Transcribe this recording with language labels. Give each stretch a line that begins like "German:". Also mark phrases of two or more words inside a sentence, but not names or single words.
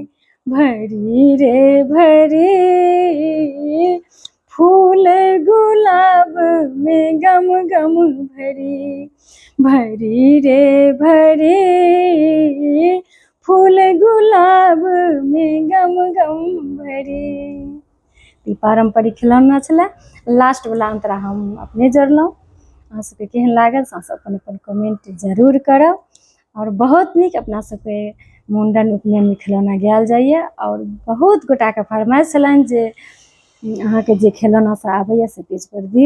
Maithili: भरी रे भरी फूल गुलाब में गम गम भरी। भरी रे भरी फूल गुलाब में गम गम भरी। ई पारंपरिक खिलौना छलै। लास्ट वाला अंतरा हम अपने जोड़लहुँ। अहाँ सबके केहन लागल से अपन अपन कमेंट जरूर करब। और बहुत नीक अपना सबके मुंडन उपनयन में खिलौना गायल जाइए। और बहुत गोटा के फरमाइश छलनि जे अहाँके जे खिलौना सब आबैए से पेज पर दियौ।